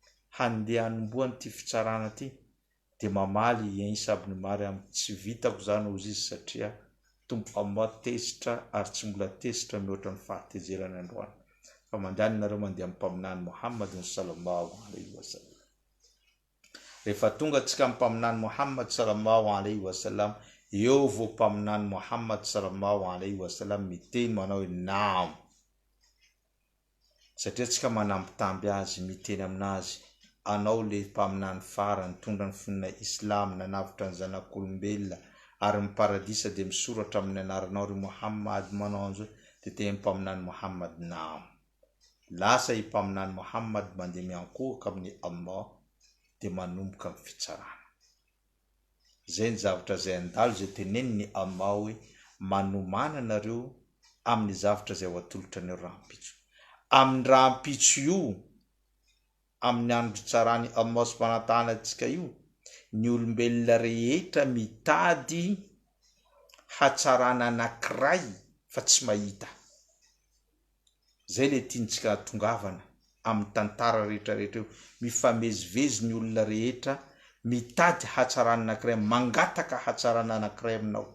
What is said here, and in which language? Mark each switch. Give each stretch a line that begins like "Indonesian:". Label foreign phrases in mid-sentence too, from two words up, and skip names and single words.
Malagasy: handeha hanomboany ty fitsarana ty de mamaly Isa ibn Maryam tsy vitako zany ozy izy satria tombo Allah tezitra ary tsy mbola tezitra mihoatra ny fahatezerana androany fa mandany nareo mandeha amin'ny mpaminany Muhammad
Arabic: صلى الله عليه وسلم.
Malagasy: Rehefa tonga antsika amin'ny mpaminany Muhammad
Arabic: صلى الله عليه وسلم,
Malagasy: eo vo mpaminany Muhammad
Arabic: صلى الله عليه وسلم
Malagasy: miteny manao hoe naam, satria tsika manambitamby azy miteny aminazy anao le mpaminany farany tondra ny fonina Islam nanavitra ny zanak'olombelona ary miparadisa de misoratra amin'ny anaranao ry Muhammad manao an'izao de teny mpaminany Muhammad naam. Lasa i mpaminany Muhammad mandeha miankohaka amin'ny Allah de manomboka amin'ny fitsarana. Zay ny zavatra zay andalo zay teneniny Allah hoe manomana anareo amin'ny zavatra zay ho atolotra ny rahampitso. Amin'ny rahampitso io, amin'ny andro tsarany Allah
Arabic: سبحانه وتعالى
Malagasy: antsika io, ny olombelona rehetra mitady hatsarana anankiray fa tsy mahita. Zay le tiantsika tongavana amin'ny tantara rehetra io, mifamezivezy ny olona rehetra mitady hatsarana anankiray, mangataka hatsarana anankiray aminao.